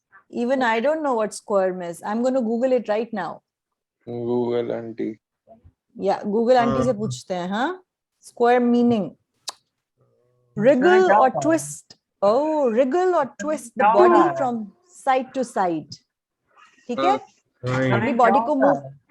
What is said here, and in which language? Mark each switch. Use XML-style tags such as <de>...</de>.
<en>Even I don't know what squirm is. I'm going to Google it right now. Google auntie. Yeah,</en> <hi>Google auntie से पूछते हैं, हाँ?</hi> <en>Squirm meaning. Wriggle or twist. Oh, wriggle or twist the body from side to side.</en> <hi>ठीक है? अपनी body को move.</hi>